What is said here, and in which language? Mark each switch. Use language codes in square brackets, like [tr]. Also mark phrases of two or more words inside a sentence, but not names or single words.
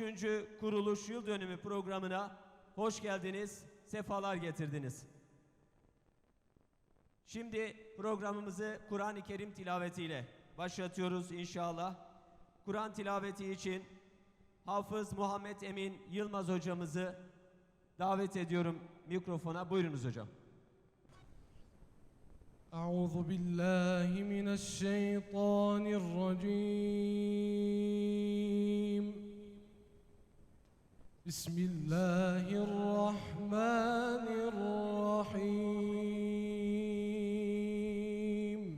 [tr] kuruluş yıl dönümü programına hoş geldiniz, sefalar getirdiniz. Şimdi programımızı Kur'an-ı Kerim tilavetiyle başlatıyoruz inşallah. Kur'an tilaveti için Hafız Muhammed Emin Yılmaz hocamızı davet ediyorum mikrofona. Buyurunuz hocam. [ar] أعوذ بالله من الشيطان الرجيم بسم الله الرحمن الرحيم